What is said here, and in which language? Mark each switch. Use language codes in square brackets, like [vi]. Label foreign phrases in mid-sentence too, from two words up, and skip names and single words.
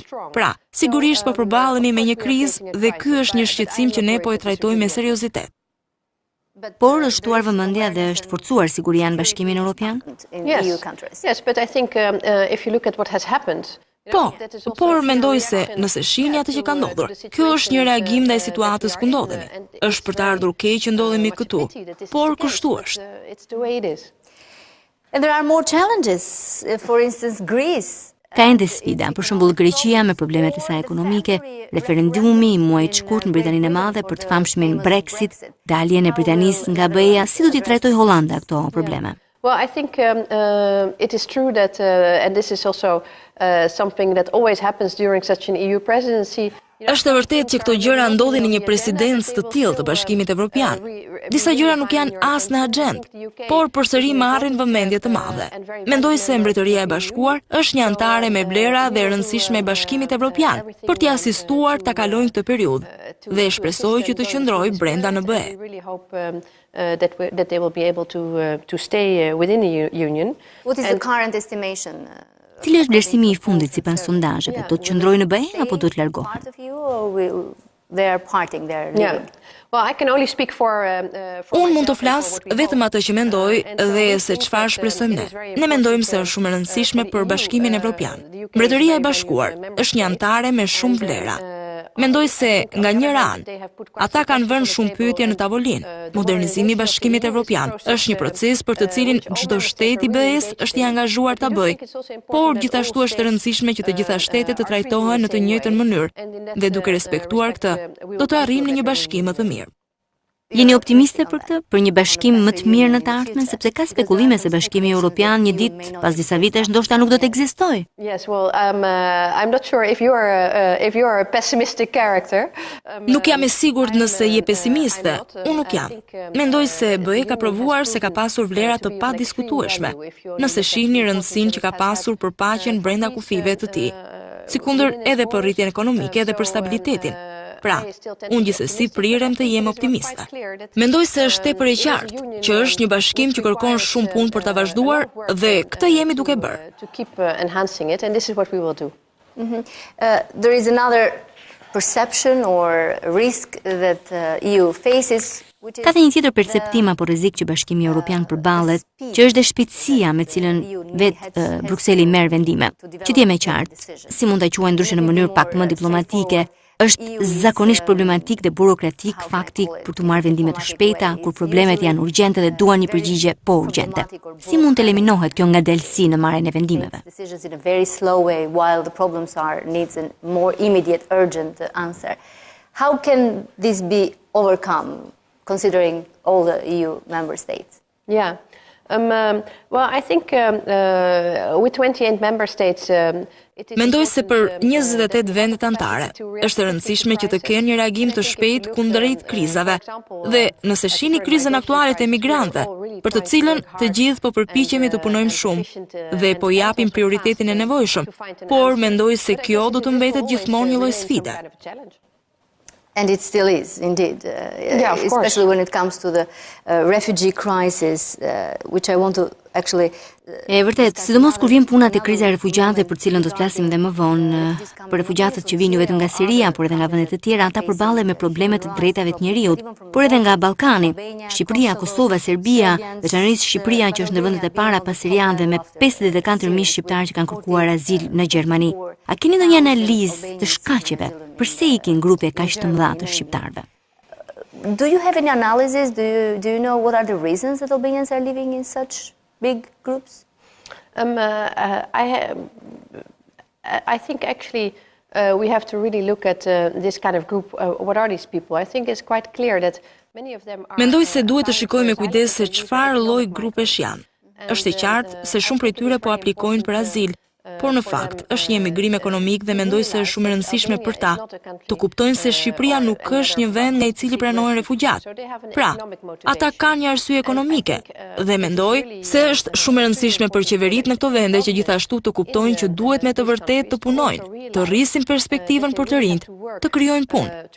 [sq] Pra, sigurisht po përballemi me një krizë dhe ky është një shqetësim që ne po e trajtojmë me seriozitet. Por është ftuar vëmendja dhe është forcuar siguria në Bashkimin Evropian? [en] Yes, but I think if you look at what has happened. [sq] Po, por mendoj se nëse shihni atë që ka ndodhur, kjo është një reagim ndaj situatës ku ndodhemi. Është për të ardhur keq që ndodhemi këtu, por kështu është. [en] And there are more challenges. For instance, Greece. [sq] Ka ende sfida, për shembull Greqia me problemet e saj ekonomike, referendumi i muajit shkurt në Britaninë e Madhe për të famshmin Brexit, daljen e Britanisë nga BE-ja, si do t'i trajtojë Hollanda këto probleme? [en] Well, I think it is true that, and this is also something that always happens during such an EU presidency. [sq] Është e vërtetë që këto gjëra ndodhin në një presidencë të tillë të Bashkimit Evropian. Disa gjëra nuk janë as në agjendë, por përsëri marrin vëmendje të madhe. Mendoj se Mbretëria e Bashkuar është një anëtare me vlera dhe e rëndësishme e Bashkimit Evropian për t'i asistuar ta kalojnë këtë periudhë dhe shpresoj që të qëndrojë brenda në BE. [en] That they will be able to stay within the union. What is the current estimation? [sq] Cili është vlerësimi i fundit sipas sondazheve? Do të qëndrojë në BE apo do të largohen? [en] Well, I can only speak for [sq] Unë mund të flas vetëm atë që mendoj dhe se çfarë shpresojmë ne. Ne mendojmë se është shumë e rëndësishme për Bashkimin Evropian. Mbretëria e Bashkuar është një anëtare me shumë vlera. Mendoj se nga njëra anë, ata kanë vënë shumë pyetje në tavolinë. Modernizimi i Bashkimit Evropian është një proces për të cilin çdo shtet i BE-s është i angazhuar ta bëjë, por gjithashtu është e rëndësishme që të gjitha shtetet të trajtohen në të njëjtën mënyrë dhe duke respektuar këtë, do të arrijmë një bashkim më të mirë. Jeni optimiste për këtë, për një bashkim më të mirë në të ardhmen, sepse ka spekulime se Bashkimi Evropian një ditë pas disa vitesh ndoshta nuk do të ekzistojë. [en] Yes, well, I'm not sure if you are a pessimistic character. [sq] Nuk jam e sigurt nëse je pesimiste. Unë nuk jam. Mendoj se BE ka provuar se ka pasur vlera të padiskutueshme. Nëse shihni rëndësinë që ka pasur për paqen brenda kufive të tij, sikundër edhe për rritjen ekonomike dhe për stabilitetin. Pra, unë gjithsesi prirem të jem optimiste. Mendoj se është tepër e qartë që është një bashkim që kërkon shumë punë për ta vazhduar dhe këtë jemi duke bërë. [en] There is another perception or risk that EU faces. [sq] Ka dhe një tjetër perceptim apo rrezik që Bashkimi Evropian përballet, që është dhe shpejtësia me cilën vetë Brukseli merr vendime. Që t'jem e qartë, si mund ta quajnë ndryshe në mënyrë pak më diplomatike, është zakonisht problematik dhe burokratik fakti për të marrë vendime të shpejta, kur problemet janë urgjente dhe duan një përgjigje po urgjente. Si mund të eliminohet kjo ngadalësi në marrjen e vendimeve? [en] Decisions in a very slow way while the problems needs a more immediate, urgent answer. How can this be overcome, considering all the EU member states? Yeah. Well, I think with 28 member states. [sq] Mendoj se për 28 vendet anëtare është e rëndësishme që të kenë një reagim të shpejtë kundrejt krizave. Dhe nëse shihni krizën aktuale të emigrantëve, për të cilën të gjithë po përpiqemi të punojmë shumë dhe po japim prioritetin e nevojshëm, por mendoj se kjo do të mbetet gjithmonë një lloj sfide. [en] And it still is, indeed, especially when it comes to the refugee crisis, which I want to actually... [sq] E vërtet, sidomos kur vjen puna te kriza e refugjatëve për cilën do të flasim dhe më vonë, për refugjatët që vijnë jo vetëm nga Siria, por edhe nga vende të tjera, ata përballen me probleme të drejtave të njerëzit, por edhe nga Ballkani, Shqipëria, Kosova, Serbia, veçanërisht Shqipëria që është ndër vendet e para pas sirianëve me 54.000 shqiptarë që kanë kërkuar azil në Gjermani. A keni ndonjë analizë të shkaqeve pse ikin grupe kaq të mëdha të shqiptarëve? [en] Do you have any analysis? Do you know what are the reasons that Albanians are living in such big groups? I think actually we have to really look at this kind of group. What are these people? I think it's quite clear that many of them are... [sq] Mendoj se duhet të shikojmë me kujdes se çfarë lloj grupesh janë. Është e qartë se shumë prej tyre po aplikojnë për azil, por në fakt është një emigrim ekonomik dhe mendoj se është shumë e rëndësishme për ta të kuptojnë se Shqipëria nuk është një vend nga i cili pranojnë refugjat. Pra, ata kanë një arsye ekonomike dhe mendoj se është shumë e rëndësishme për qeveritë në këto vende që gjithashtu të kuptojnë që duhet me të vërtetë të punojnë, të rrisin perspektivën për të rinjt, të krijojnë punë.